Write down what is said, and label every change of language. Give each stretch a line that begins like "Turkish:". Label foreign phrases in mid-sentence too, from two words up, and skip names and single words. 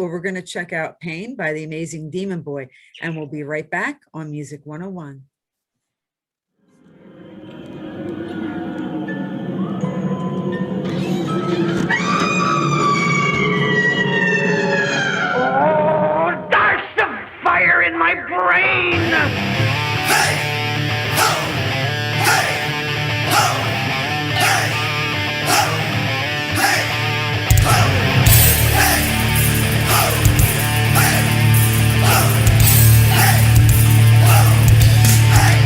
English: Well, we're going to check out Pain by the Amazing Demon Boy, and we'll be right back on Music 101. Oh, there's the fire in my brain! Hey! Ho! Hey! Ho! Hey! Ho! Hey! Ho! Hey! Ho! Hey! Ho! Hey! Ho!